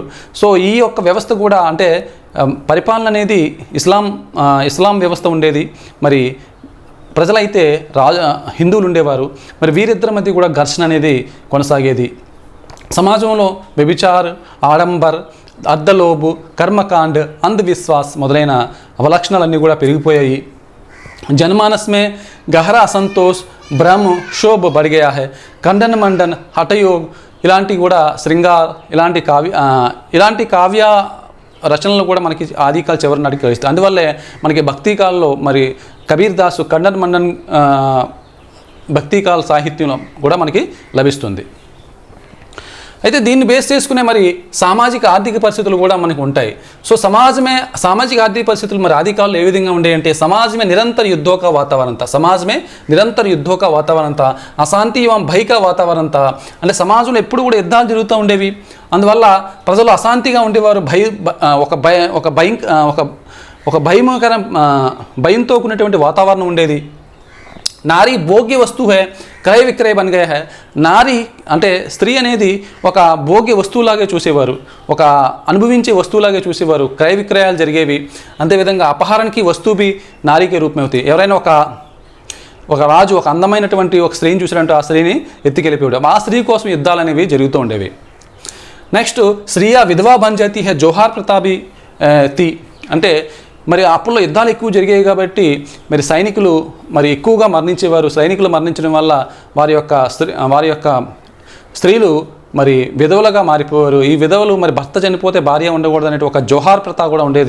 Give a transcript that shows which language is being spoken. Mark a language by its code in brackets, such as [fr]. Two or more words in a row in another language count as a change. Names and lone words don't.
[te] సో ఈ యొక్క వ్యవస్థ కూడా అంటే పరిపాలన అనేది ఇస్లాం వ్యవస్థ ఉండేది. మరి ప్రజలైతే హిందువులు ఉండేవారు. మరి వీరిద్దరి మధ్య కూడా ఘర్షణ అనేది కొనసాగేది. సమాజంలో వ్యభిచార్, ఆడంబర్, అర్ధలోబు, కర్మకాండ్, అంధవిశ్వాస్ మొదలైన అవలక్షణాలన్నీ కూడా పెరిగిపోయాయి. [hi] जनमानस में गहरा असंतोष, भ्रम, शोभ बढ़ गया है. खंडन मंडन, हठयोग [te] ఇలాంటి కూడా శృంగార్ ఇలాంటి కావ్య రచనలు కూడా మనకి ఆదికాల చివరి నాటికి లభిస్తాయి. అందువల్లే మనకి భక్తికాల్లో మరి కబీర్ దాసు ఖండన్ మండన్ భక్తికాల సాహిత్యంలో కూడా మనకి లభిస్తుంది. అయితే దీన్ని బేస్ చేసుకునే మరి సామాజిక ఆర్థిక పరిస్థితులు కూడా మనకు ఉంటాయి. సో సామాజిక ఆర్థిక పరిస్థితులు మరి ఆదికాలంలో ఏ విధంగా ఉండేయంటే [hi] समाज में निरंतर युद्धों का वातावरण था, [te] అశాంతి एवं భయ का वातावरण था. అంటే సమాజంలో ఎప్పుడు కూడా యుద్ధాలు జరుగుతూ ఉండేవి. అందువల్ల ప్రజలు అశాంతిగా ఉండేవారు. భయంతో కూడినటువంటి వాతావరణం ఉండేది. [hi] नारी भोग्य वस्तु है, क्रय विक्रय बन गया है. [te] నారీ అంటే స్త్రీ అనేది ఒక భోగ్య వస్తువులాగే చూసేవారు, ఒక అనుభవించే వస్తువులాగే చూసేవారు. క్రయ విక్రయాలు జరిగేవి. అంతేవిధంగా అపహరణకి వస్తువు నారీకే రూపమవుతాయి. ఎవరైనా ఒక రాజు ఒక అందమైనటువంటి ఒక స్త్రీని చూసినట్టు ఆ స్త్రీని ఎత్తికెళ్ళిపోయాడు. ఆ స్త్రీ కోసం యుద్ధాలు అనేవి జరుగుతూ ఉండేవి. [hi] నెక్స్ట్ स्त्रियाँ विधवा बन जाती है, जोहार प्रतापि ति. [te] అంటే మరి అప్పుల్లో యుద్ధాలు ఎక్కువ జరిగాయి కాబట్టి మరి సైనికులు మరి ఎక్కువగా మరణించేవారు. సైనికులు మరణించడం వల్ల వారి యొక్క స్త్రీలు మరి విధవలుగా మారిపోయారు. ఈ విధవలు మరి భర్త చనిపోతే భార్య ఉండకూడదు అనే ఒక జోహార్ ప్రథ కూడా ఉండేది.